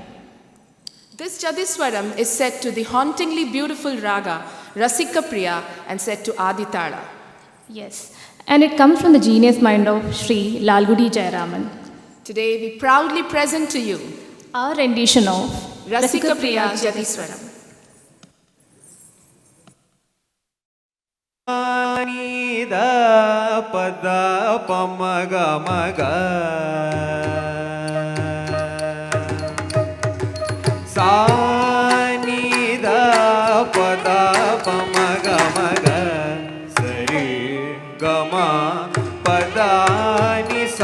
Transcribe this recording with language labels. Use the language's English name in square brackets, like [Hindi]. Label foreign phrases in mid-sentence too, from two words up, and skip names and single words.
[English] This Jatiswaram is set to the hauntingly beautiful raga Rasika Priya and set to Aditala. Yes, and it comes from the genius mind of Sri Lalgudi Jayaraman. Today we proudly present to you Our rendition of Rasika Priya Jatiswaram. ದ ಪದ ಪಮಗ ಮಗ ಸಾನಿದ ಪದ ಪಮಗ ಮಗ ಸರಿ ಗಮ ಪದ ನಿ